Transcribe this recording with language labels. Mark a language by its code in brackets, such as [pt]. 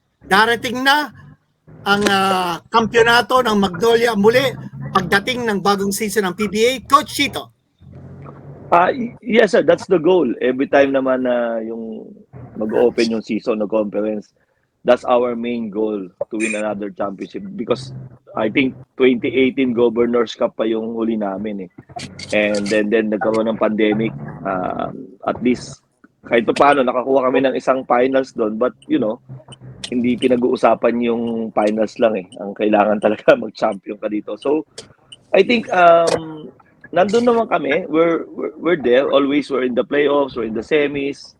[tl] Darating na ang kampyonato ng Magnolia muli pagdating ng bagong season ng PBA. [en] Coach Chito. Yes, sir. That's the goal. Every time [tl] naman na yung [en] mag-open yung season ng conference, that's our main goal, to win another championship. Because I think 2018 Governors Cup [tl] pa yung huli namin eh. And then nagkaroon ng pandemic. [en] At least [tl] kahit pa paano nakakuha kami ng isang finals doon, but hindi pinag-uusapan yung finals lang eh. Ang kailangan talaga mag-champion ka dito. [en] So I think [tl] nandun naman kami. [en] We're there. Always we're in the playoffs, we're in the semis.